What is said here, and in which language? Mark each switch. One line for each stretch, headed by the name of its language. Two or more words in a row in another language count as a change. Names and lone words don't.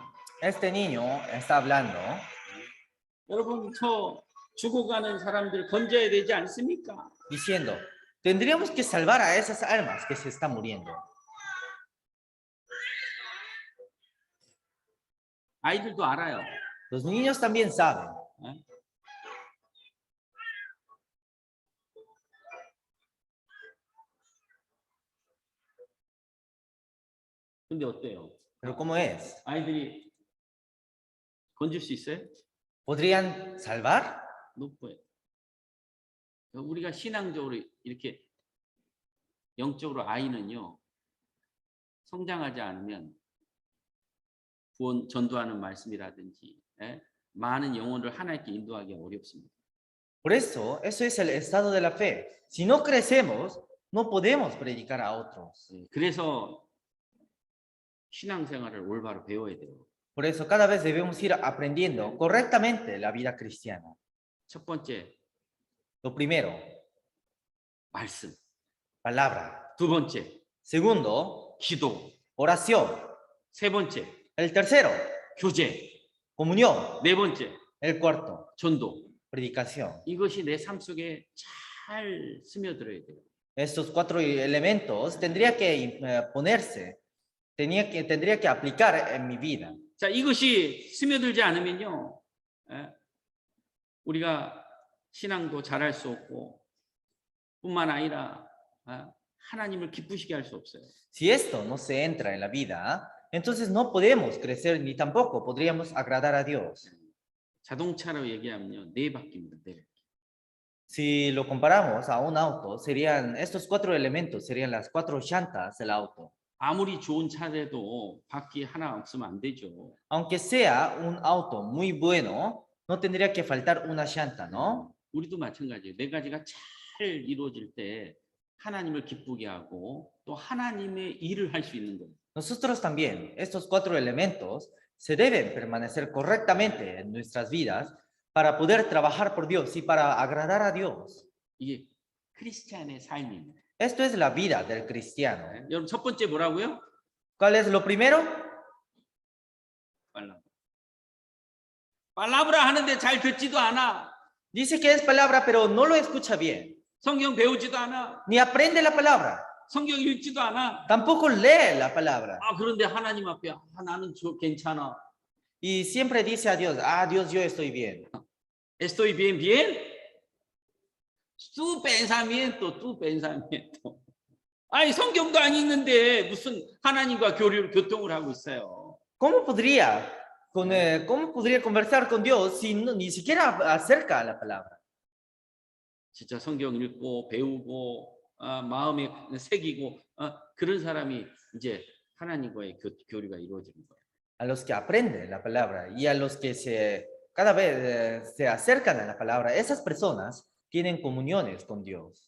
Spanish: Este niño está hablando.
Korean: 여러분 저 죽어가는 사람들 건져야 되지 않습니까?
Spanish: Diciendo, tendríamos que salvar a esas almas que se están muriendo.
Korean: 아이들도 알아요.
Spanish: Los niños también saben.
Korean: 근데 어때요?
Spanish: Pero ¿cómo es?
Korean: 아이들이 건질 수 있어요?
Spanish: ¿Podrían salvar?
Korean: 높아요. 우리가 신앙적으로 이렇게 영적으로 아이는요 성장하지 않으면 구원 전도하는 말씀이라든지 많은 영혼을 하나님께 인도하기 어렵습니다.
Spanish: Por eso, eso es el estado de la fe. Si no crecemos, no podemos predicar a otros.
Korean: 그래서 신앙생활을 올바로 배워야 돼요.
Spanish: Por eso cada vez debemos ir aprendiendo correctamente la vida cristiana.
Korean: 첫 번째,
Spanish: Lo primero,
Korean: 말씀.
Spanish: palabra.
Korean: 두 번째,
Spanish: Segundo,
Korean: 기도.
Spanish: oración.
Korean: 세 번째,
Spanish: El tercero,
Korean: 교제.
Spanish: comunión.
Korean: 네 번째,
Spanish: El cuarto,
Korean: 전도.
Spanish: predicación.
Korean: 이것이 내 삶 속에 잘 스며들어야 돼요.
Spanish: Estos cuatro elementos tendría que ponerse, tendría que aplicar en mi vida.
Korean: 자, 이것이 스며들지 않으면요, 우리가 신앙도 잘할 수 없고, 뿐만 아니라 하나님을 기쁘시게 할 수 없어요.
Spanish: Si esto no se entra en la vida, entonces no podemos crecer ni tampoco podríamos agradar a Dios.
Korean: 자동차로 얘기하면요, 네 바퀴입니다. 네 바퀴.
Spanish: Si lo comparamos a un auto, serían estos cuatro elementos, serían las cuatro llantas del auto.
Korean: 아무리 좋은 차라도 바퀴 하나 없으면 안 되죠.
Spanish: Aunque sea un auto muy bueno, no tendría que faltar una llanta, ¿no?
Korean: 우리도 마찬가지예요. 네 가지가 잘 이루어질 때 하나님을 기쁘게 하고 또 하나님의 일을 할 수 있는 거예요.
Spanish: Nosotros también, estos cuatro elementos se deben permanecer correctamente en nuestras vidas para poder trabajar por Dios y para agradar a Dios.
Korean: 이게 크리스찬의 삶입니다.
Spanish: Esto es la vida del cristiano.
Korean: 여러분 첫 번째 뭐라고요?
Spanish: ¿Cuál es lo primero?
Korean: 팔라브라. 팔라브라 하는데 잘 듣지도 않아.
Spanish: Dice que es palabra, pero no lo escucha bien.
Korean: 성경 배우지도 않아.
Spanish: Ni aprende la palabra.
Korean: 성경 읽지도 않아.
Spanish: Tampoco lee la palabra.
Korean: 그런데 하나님 앞에 나는 괜찮아.
Spanish: Y siempre dice a Dios, Dios, yo estoy bien. Estoy bien, bien. Tu pensamiento.
Korean: 아니 성경도 안 읽는데 무슨 하나님과 교통을 하고 있어요.
Spanish: ¿Cómo podría conversar con Dios si ni siquiera acerca a la palabra?
Korean: 진짜 성경 읽고 배우고 마음에 새기고 그런 사람이 이제 하나님과의 교류가 이루어지는 거예요.
Spanish: A los que aprenden la palabra y a los que cada vez se acercan a la palabra, esas personas tienen comuniones con Dios.